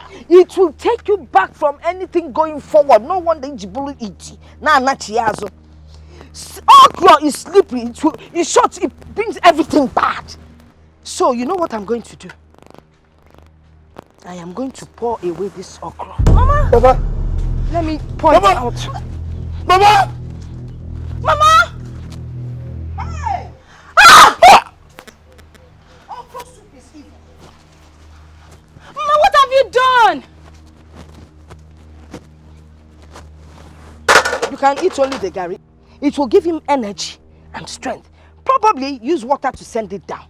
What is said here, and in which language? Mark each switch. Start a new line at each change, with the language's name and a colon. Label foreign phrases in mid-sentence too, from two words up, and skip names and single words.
English: It will take you back from anything going forward. No wonder Jibulu eat. Okra is slippery. In short, it brings everything bad. So you know what I'm going to do? I am going to pour away this okra. Mama! Baba! Let me pour it out. Mama! Mama! Hey! Ah! Okra soup is evil. Mama, what have you done? You can eat only the gari. It will give him energy and strength. Probably use water to send it down.